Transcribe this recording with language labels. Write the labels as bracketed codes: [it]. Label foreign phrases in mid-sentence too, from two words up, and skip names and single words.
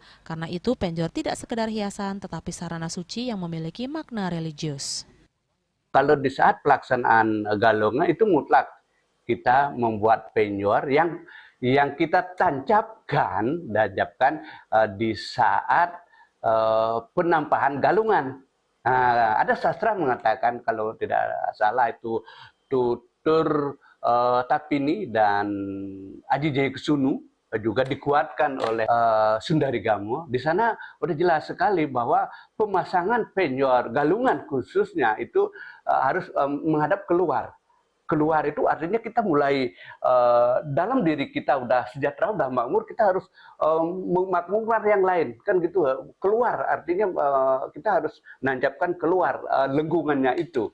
[id] Karena itu penjor tidak sekedar hiasan tetapi sarana suci yang memiliki makna religius. Kalau di saat pelaksanaan galungan itu mutlak kita membuat penjor yang kita tancapkan di saat penampahan galungan. Ada sastra mengatakan kalau tidak salah itu Tutur Tapini dan Aji Jayakesunu juga dikuatkan oleh Sundari Gamo. Di sana udah jelas sekali bahwa pemasangan penjor galungan khususnya itu harus menghadap keluar. Keluar itu artinya kita mulai dalam diri kita udah sejahtera, udah makmur, kita harus memakmurkan yang lain, kan gitu. Keluar artinya kita harus nancapkan keluar lengkungannya itu.